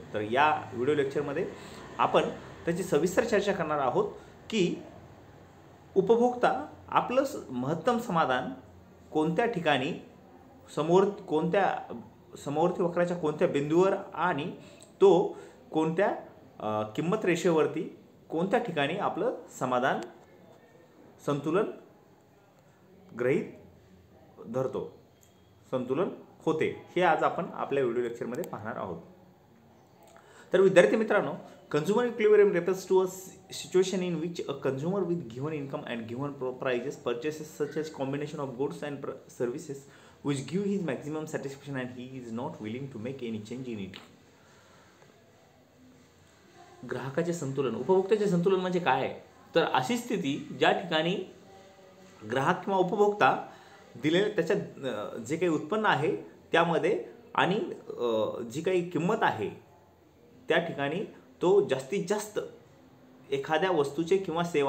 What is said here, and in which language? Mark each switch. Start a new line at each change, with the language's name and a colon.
Marathi: तर या व्हिडिओ लेक्चरमध्ये आपण त्याची सविस्तर चर्चा करणार आहोत की उपभोक्ता आपलं महत्तम समाधान कोणत्या ठिकाणी समवर्ती वक्राच्या कोणत्या बिंदूवर आणि तो कोणत्या किंमत रेषेवरती कोणत्या ठिकाणी आपलं समाधान संतुलन गृहीत धरतो, संतुलन होते, हे आज आपण आपल्या व्हिडिओ लेक्चरमध्ये पाहणार आहोत. तर विद्यार्थी मित्रांनो,
English: consumer equilibrium refers to a situation in which a consumer with given income and given prices purchases such as combination of goods and services which give his maximum satisfaction and he is not willing to make any change in it.
Marathi: ग्राहकाचे संतुलन, उपभोक्त्याचे संतुलन म्हणजे काय, तर अशी स्थिती ज्या ठिकाणी ग्राहक किंवा उपभोक्ता दिलेल्या त्याच्या जे काही उत्पन्न आहे त्यामध्ये आणि जी काही किंमत आहे त्या ठिकाणी तो जास्तीत जास्त एखाद्या वस्तूचे किंवा